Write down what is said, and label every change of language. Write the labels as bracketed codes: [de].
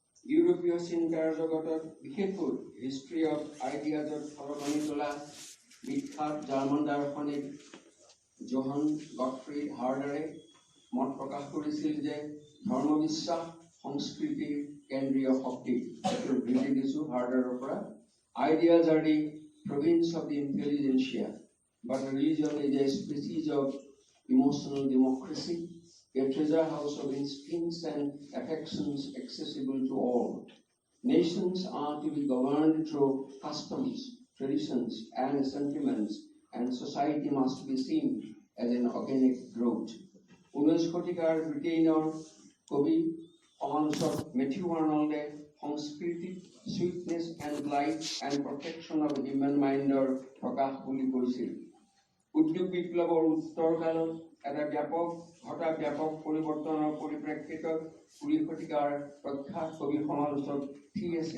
[as] ইউৰোপীয় চিন্তাৰ জগতত বিশেষকৈ হিষ্ট্ৰী অফ আইডিয়াজত সলনি তোলা বিখ্যাত জাৰ্মান দাৰ্শনিক জোহান গটফ্ৰিড হাৰ্ডাৰে মত প্ৰকাশ কৰিছিল যে ধৰ্মবিশ্বাস সংস্কৃতিৰ কেন্দ্ৰীয় শক্তি। এইটো বিবৃতি দিছোঁ হাৰ্ডাৰৰ পৰা। [en] Ideas are the province of the intelligentsia, but religion is a species of emotional democracy, a treasure house of instincts and affections accessible to all. Nations are to be governed through customs, traditions, and sentiments, and society must be seen as an organic growth. [as] 19 শতিকাৰ ব্ৰিটেইনৰ কবি সমালোচক Matthew আৰ্নল্ডে সংস্কৃতিক sweetness and light and protection of human mind ৰ প্ৰকাশ বুলি কৈছিল। উদ্যোগ বিপ্লৱৰ উত্তৰকালত এটা ব্যাপক পৰিৱৰ্তনৰ পৰিপ্ৰেক্ষিতত 20 শতিকাৰ প্ৰখ্যাত কবি সমালোচক T.S.